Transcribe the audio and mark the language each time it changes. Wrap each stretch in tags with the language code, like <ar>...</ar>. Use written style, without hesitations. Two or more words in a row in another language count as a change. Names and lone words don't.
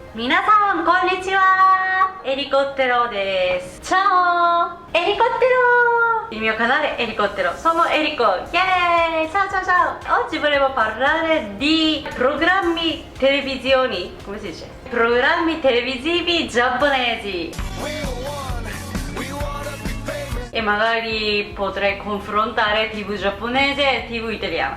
<ja>皆さんこんにちは、エリコッテロです。Ciao!</ja> <it>Elicottero! Il mio canale Elicottero, sono Eriko. Yay! Ciao ciao ciao! Oggi volevo parlare di programmi televisioni, come si dice? Programmi televisivi giapponesi. E magari potrei confrontare TV giapponese e TV italiana.</it>